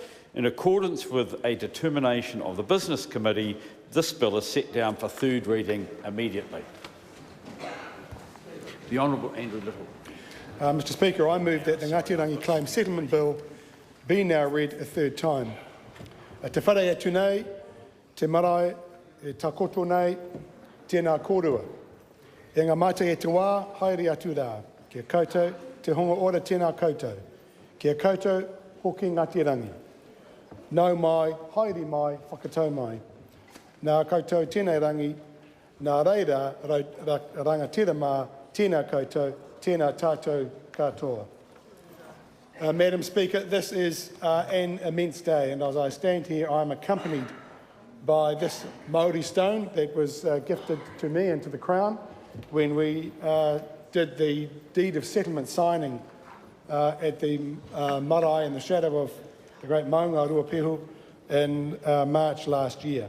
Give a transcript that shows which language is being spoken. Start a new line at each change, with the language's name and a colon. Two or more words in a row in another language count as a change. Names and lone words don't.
English: In accordance with a determination of the Business Committee, this bill is set down for third reading immediately. The Honourable Andrew Little. Mr Speaker, I move that the Ngāti Rangi Claim Settlement Bill be now read a third time.
Māori: Te whare atu nei, te marae, e takoto nei, tēnā kōrua. E ngā mātai e te wā, haere atu rā. Kia koutou, te honga ora tēnā koutou. Kia koutou, hoki Ngāti Rangi. Nau mai, haere mai, whakatau mai. Nā koutou tēnei rangi, nā reira rangatira mā, tēnā koutou, tēnā tātou katoa.
English: Madam Speaker, this is an immense day, and as I stand here, I'm accompanied by this Māori stone that was gifted to me and to the Crown when we did the deed of settlement signing at the marae in the shadow of the great Maunga Ruapehu in March last year.